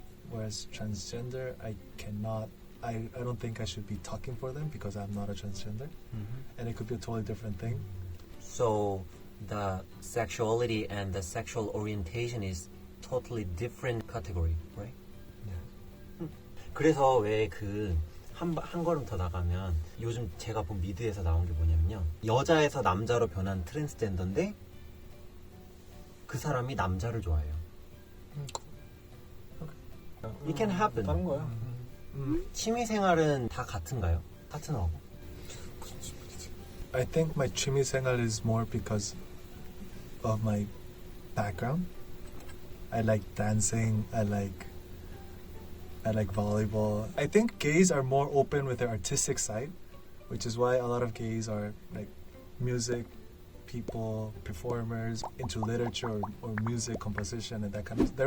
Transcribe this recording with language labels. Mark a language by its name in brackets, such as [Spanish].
[English] Whereas transgender, I cannot. I don't think I should be talking for them because I'm not a transgender, and it could be a totally different thing. So the sexuality and the sexual orientation is totally different category, right? [Korean] 그래서 왜 한 걸음 더 나가면 요즘 제가 본 미드에서 나온 게 뭐냐면요. 여자에서 남자로 변한 트랜스젠더인데 그 사람이 남자를 좋아해요. [English] It can happen. [Korean] 다른 거야. 취미 생활은 다 같은가요? 파트너하고? [English] I think my [Korean] 취미 생활 [English] is more because of my background. I like dancing. I like volleyball. I think gays are more open with their artistic side, which is why a lot of gays are like music people, performers into literature or music composition and that kind of.